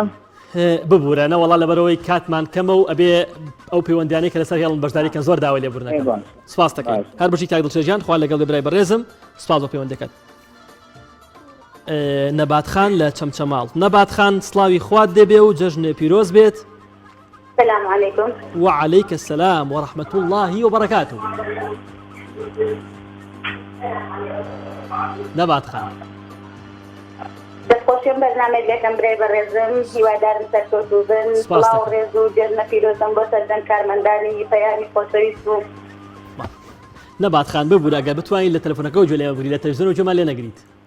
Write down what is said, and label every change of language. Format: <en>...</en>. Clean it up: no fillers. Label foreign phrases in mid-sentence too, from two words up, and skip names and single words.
<ckb>ببوورە نەوەڵا لەبەرەوەی کاتمان کەمە و ئەبێ ئەو پەیوەندیانەی کە لەسەر هێڵن بەشداریکەن زۆر داوای لێبوورنەکە سپاس دەکەین هەر بەشی کاک دڵشێرجان خوا لەگەڵ برای بەڕێزم سپاس بۆ پەیوەندەکەت نەباتخان لە چەمچەماڵ نەباتخان سڵاوی خوات دەبێ و جەژنێ پیرۆز بێت</ckb> <ar>السلام عليكم وعليك السلام ورحمة الله وبركاته نەباتخان</ar> <ckb>دەستخۆشیم بەرنامەیەکەم برای بەڕێزم هیوادارم سەرکەوتوو بن سڵاو ڕێز و جێژنە پیرۆزم بۆ سەردەم کارمەندانی پەیامی خۆشەویست و نەباتخان ببوورە ئەگەر بتوانین لە تەلەفۆنەکە و گوێ لێ بگریت لە تەلەڤیزیۆن و گوێمان لێ نەگریت</ckb>